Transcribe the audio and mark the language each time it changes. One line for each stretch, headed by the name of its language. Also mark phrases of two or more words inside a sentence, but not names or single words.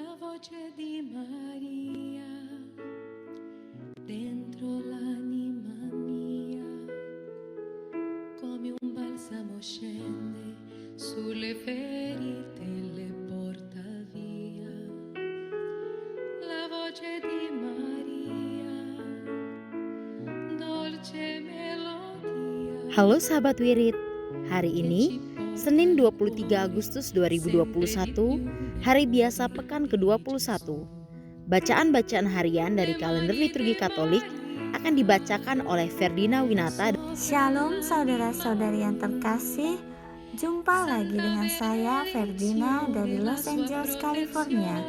Italian: voce di Maria dentro l'anima mia, come un balsamo scende sulle ferite e le porta via. La voce di Maria, dolce melodia.
Indonesian: Halo sahabat Wirid, hari ini Senin 23 Agustus 2021, hari biasa pekan ke-21. Bacaan-bacaan harian dari kalender liturgi Katolik akan dibacakan oleh Ferdina Winata. Shalom saudara-saudari yang terkasih, jumpa lagi dengan saya Ferdina dari Los Angeles, California.